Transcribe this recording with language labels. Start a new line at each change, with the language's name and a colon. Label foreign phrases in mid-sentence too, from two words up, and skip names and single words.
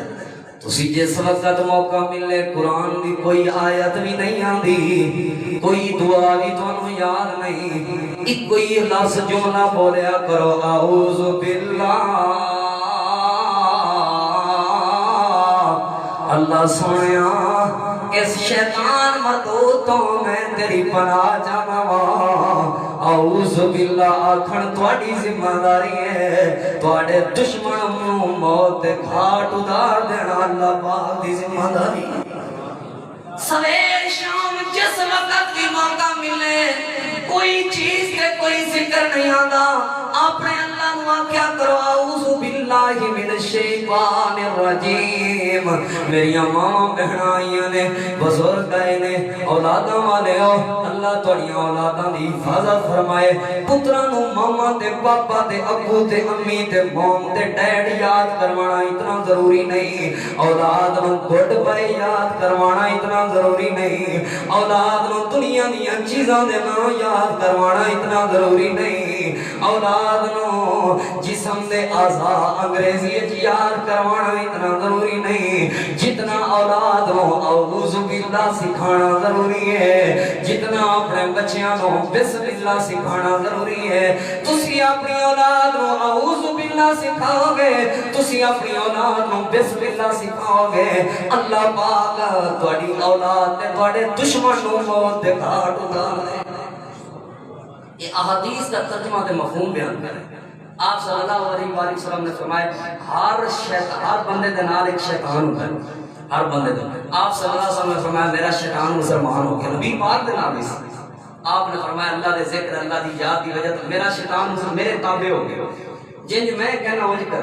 Punjabi: تسی جس وقت موقع ملے قرآن دی کوئی آیت بھی نہیں آندی، کوئی دعا بھی تانوں یاد نہیں، ایک کوئی لفظ جملہ بولیا کرو
Arabic: اعوذ باللہ،
Punjabi: اللہ سنیا اس شیطان مردود تو میں تیری پناہ چاہواں،
Arabic: اعوذ باللہ
Punjabi: آکھن تواڈی ذمہ داری ہے، تواڈے دشمن نو موت دے گھاٹ اتار دینا اللہ پاک دی ذمہ داری۔ سویر شام جس وقت بھی موقع ملے کوئی چیز کے کوئی ذکر نہیں آتا، اپنے اللہ نو کیا کرو
Arabic: اعوذ باللہ من الشیطان الرجیم۔
Punjabi: میری ماں بہنائیاں نے، بزرگ آئے نے، اولاداں والے ہو، اللہ تھوڑی اولاداں دی حفاظت فرمائے، پتراں نو ماما تے پاپا تے ابو تے امی تے موم تے ڈیڈ یاد کروانا اتنا ضروری نہیں، اولاد نو
English: good bye
Punjabi: یاد کروانا اتنا ضروری نہیں، اولاد نو دنیا دیاں چیزاں دے نام یاد کروانا اتنا ضروری نہیں، اولاد نو جسم دے اعضاء انگریزی یاد کروانا اتنا ضروری نہیں، جتنا اولاد نو
Arabic: اعوذ باللہ
Punjabi: سکھانا ضروری ہے، جتنا اپنے بچیاں نو
Arabic: بسم اللہ
Punjabi: سکھانا ضروری ہے۔ تسی اپنی اولاد نو
Arabic: اعوذ باللہ
Punjabi: سکھاؤ گے، تسی اپنی اولاد نو
Arabic: بسم اللہ
Punjabi: سکھاؤ گے، اللہ پاک تواڈی اولاد تے تواڈے دشمن نو موت دے گھاٹ اتار دے۔
Urdu: یہ احادیث کا ترجمہ تے مفہوم بیان کریں۔
Punjabi: آپ
Arabic: صلی اللہ علیہ وآلہ وسلم
Punjabi: نے فرمایا ہر بندے دے نال ایک شیطان ہوتا ہے، ہر بندے دے۔ آپ
Arabic: صلی اللہ علیہ وسلم
Punjabi: نے فرمایا میرا شیطان مسلمان ہو گیا، نبی پاک دے نال اس آپ نے فرمایا اللہ دے ذکر اللہ دی یاد دی وجہ تو میرا شیطان میرے تابع ہو گیا، جنج میں کہنا ہو کر۔